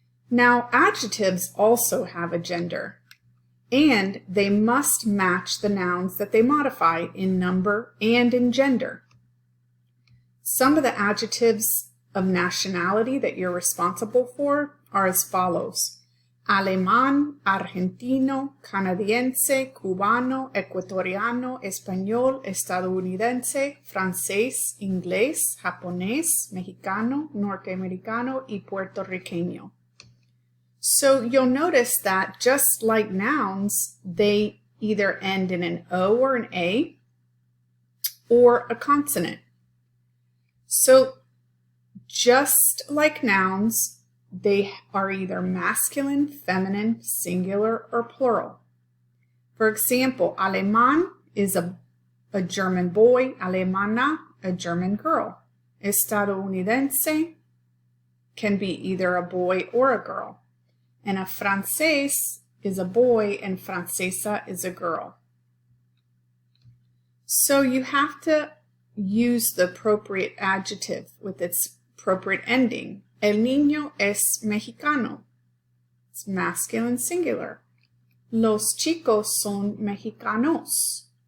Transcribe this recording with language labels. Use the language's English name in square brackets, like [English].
[English] Now, adjectives also have a gender. And they must match the nouns that they modify in number and in gender. Some of the adjectives of nationality that you're responsible for are as follows. [Spanish] Alemán, argentino, canadiense, cubano, ecuatoriano, español, estadounidense, francés, inglés, japonés, mexicano, norteamericano, y puertorriqueño. [English] So you'll notice that just like nouns, they either end in an O or an A or a consonant. So just like nouns, they are either masculine, feminine, singular, or plural. For example, alemán is a German boy, alemana, a German girl. Estadounidense can be either a boy or a girl. And a francés is a boy and francesa is a girl. So you have to use the appropriate adjective with its appropriate ending. [Spanish] El niño es mexicano. [English] It's masculine singular. [Spanish] Los chicos son mexicanos.